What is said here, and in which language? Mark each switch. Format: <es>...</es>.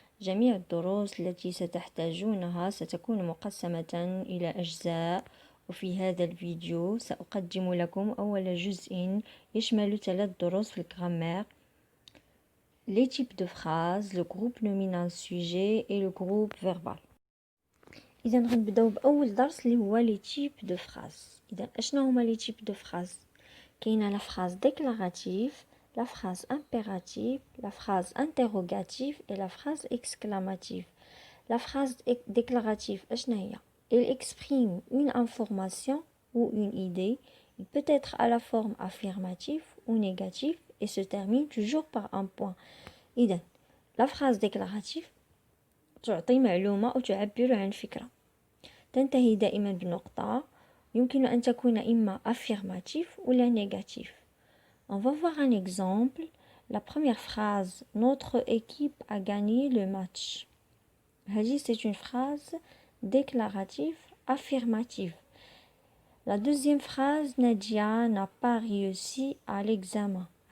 <ar>جميع الدروس التي ستحتاجونها ستكون مقسمة إلى أجزاء، وفي هذا الفيديو سأقدم لكم أول جزء يشمل 3 دروس في الجرامير:</ar> <fr>les types de phrases, le groupe nominal sujet et le groupe verbal.</fr> <ar>إذا غنبداو بأول درس اللي هو لي تيب دو فراز. إذا أشنو هما</ar> <fr>لي تيب دو فراز؟</fr> <ar>كاينه</ar> <fr>لا فراز ديكلاراتيف، لا فراز امبيراتيف، لا فراز انتروغاتيف et la phrase exclamative. La phrase déclarative</fr> <ar>أشنا هي؟</ar> <fr>Elle exprime une information ou une idée. Il peut être à la forme affirmative ou négative et se termine toujours par un point.</fr> <ar>إذا la phrase déclarative تعطي معلومة أو تعبر عن فكرة، تنتهي دائما بنقطة، يمكن أن تكون إما affirmative ou la négative.</ar> <fr>On va voir un exemple. La première phrase: notre équipe a gagné le match. C'est une phrase déclarative affirmative. La deuxième phrase: Nadia n'a pas réussi à l'examen.</fr>